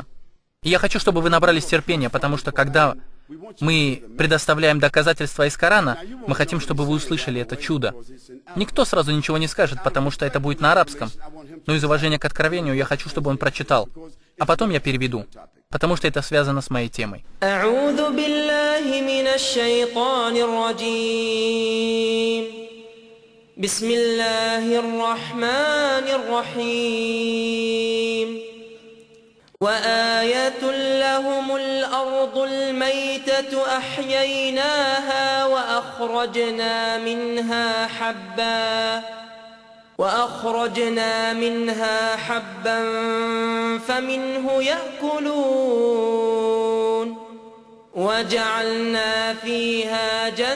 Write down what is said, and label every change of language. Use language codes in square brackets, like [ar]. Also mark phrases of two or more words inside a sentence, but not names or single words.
[ru] И я хочу, чтобы вы набрались терпения, потому что когда мы предоставляем доказательства из Корана, мы хотим, чтобы вы услышали это чудо. Никто сразу ничего не скажет, потому что это будет на арабском. Но из уважения к откровению я хочу, чтобы он прочитал. А потом я переведу, потому что это связано с моей темой. [ar] بسم الله الرحمن الرحيم وآية لهم الأرض الميتة أحييناها وأخرجنا منها حبا فمنه يأكلون وجعلنا فيها